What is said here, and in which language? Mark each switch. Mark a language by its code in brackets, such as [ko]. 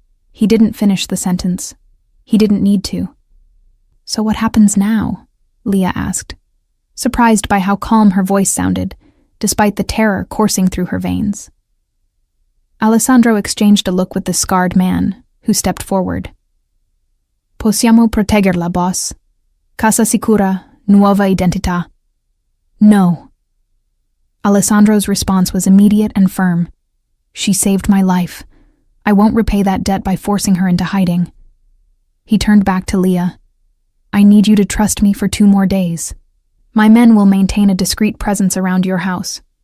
[en] He didn't finish the sentence. He didn't need to. So what happens now? Leah asked, surprised by how calm her voice sounded, despite the terror coursing through her veins. Alessandro exchanged a look with the scarred man, who stepped forward. [it] Possiamo proteggerla, boss. Casa sicura, nuova identità. No. [en] Alessandro's response was immediate and firm. She saved my life. I won't repay that debt by forcing her into hiding. He turned back to Leah. I need you to trust me for 2 more days. My men will maintain a discreet presence around your house.